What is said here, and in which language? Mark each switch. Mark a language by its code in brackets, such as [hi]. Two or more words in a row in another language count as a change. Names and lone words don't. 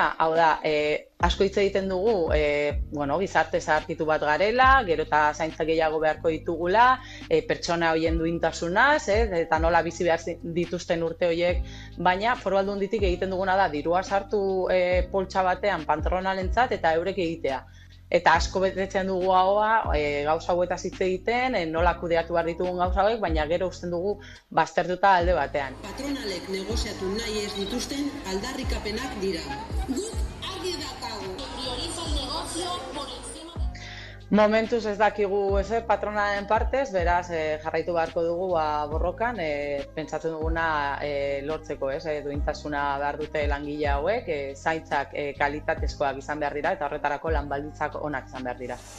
[eu] Hau da, asko hitz egiten dugu, gizarte zaharkitu bat garela, gero eta zaintza gehiago beharko ditugula, pertsona horien duintasunaz, eta nola bizi behar dituzten urte horiek, baina Foru Aldunditik egiten duguna da, dirua sartu poltsa batean patronalentzat eta eurek egitea. Eta asko betetzen dugu haua, gauza hauetaz hitz egiten, nola kudeatu behar ditugun gauza hauek, baina gero usten dugu baztertuta alde batean. Patronalek negoziatu nahi ez dituzten aldarrikapenak dira. Guk argi daukagu. [es] Prioriza el negocio por encima de... [eu] Momentuz ez dakigu ezer patronalen partez, beraz jarraitu beharko dugu borrokan, pentsatzen duguna lortzeko, duintasuna behar dute langile hauek, zaintzak kalitatezkoak izan behar dira eta horretarako lan baldintzak onak izan behar dira.